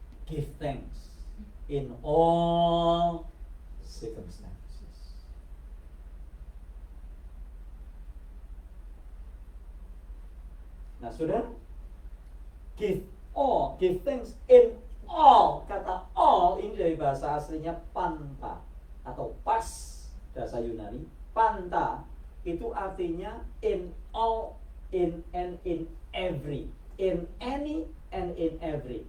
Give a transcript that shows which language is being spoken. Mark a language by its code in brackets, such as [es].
[en] Give thanks in all circumstances. [id] Nah, saudara, [en] give thanks in all. [id] Kata all ini dari bahasa aslinya panta atau pas, bahasa Yunani. Panta itu artinya [en] in all, in and in every, in any and in every.